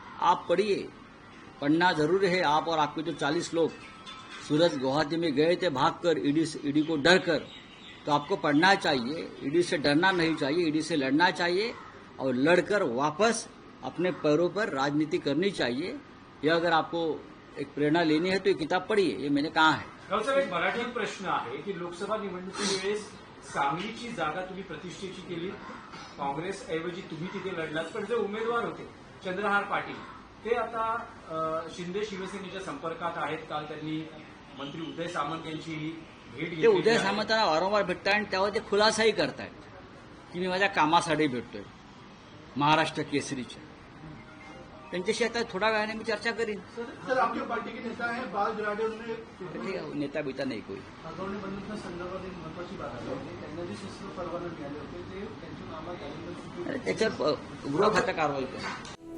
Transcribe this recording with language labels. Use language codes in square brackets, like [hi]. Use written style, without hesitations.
[hi] आप पढ़िए, पढ़ना जरूरी है। आप और आपके जो 40 लोग सूरत गुवाहाटी में गए थे भागकर ईडी को डर कर, तो आपको पढ़ना चाहिए। ईडी से डरना नहीं चाहिए, ईडी से लड़ना चाहिए, और लड़कर वापस अपने पैरों पर राजनीति करनी चाहिए। यह अगर आपको एक प्रेरणा लेनी है तो ये किताब पढ़िए, ये मैंने कहा है। [mr] रावसाहेब, एक मराठी प्रश्न आहे की लोकसभा निवडणुकीवेळेस सांगलीची जागा तुम्ही प्रतिष्ठेची केली, काँग्रेसऐवजी तुम्ही तिथे लढलात, पण जे उमेदवार होते चंद्रहार पाटील ते आता शिंदे शिवसेनेच्या संपर्कात आहेत. काल त्यांनी मंत्री उदय सामंत यांची भेट घेतली. ते उदय सामंतांना वारंवार भेटतात आणि त्यावर ते खुलासाही करतायत की मी माझ्या कामासाठी भेटतोय महाराष्ट्र केसरीच्या. त्यांच्याशी आता थोड्या वेळाने मी चर्चा करीन. [hi] सर, आपकी पार्टी के नेता है बाल गिराडे, उन्होंने नेता बिता नाही कोई. [mr] आगवणे बंधूंच्या संदर्भात एक महत्वाची बात आली होती. त्यांना जे शस्त्र परवाना मिळाले होते ते त्यांच्या नावात त्याच्यावर गृह खातं कारवाई करेल.